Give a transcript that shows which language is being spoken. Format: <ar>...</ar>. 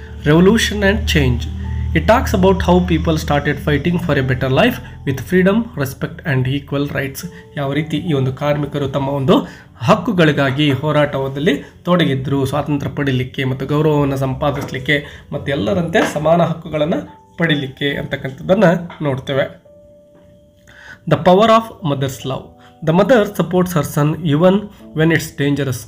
<en>Revolution and change. It talks about how people started fighting for a better life with freedom, respect and equal rights.</en> <kn>ಯಾವ ರೀತಿ ಈ ಒಂದು ಕಾರ್ಮಿಕರು ತಮ್ಮ ಒಂದು ಹಕ್ಕುಗಳಿಗಾಗಿ ಹೋರಾಟದಲ್ಲಿ ತೊಡಗಿದ್ರು, ಸ್ವಾತಂತ್ರ್ಯ ಪಡೀಲಿಕ್ಕೆ ಮತ್ತು ಗೌರವವನ್ನು ಸಂಪಾದಿಸಲಿಕ್ಕೆ ಮತ್ತು ಎಲ್ಲರಂತೆ ಸಮಾನ ಹಕ್ಕುಗಳನ್ನು ಪಡೀಲಿಕ್ಕೆ ಅಂತಕ್ಕಂಥದ್ದನ್ನು ನೋಡ್ತೇವೆ.</kn> <en>The power of mother's love. The mother supports her son even when it's dangerous.</en>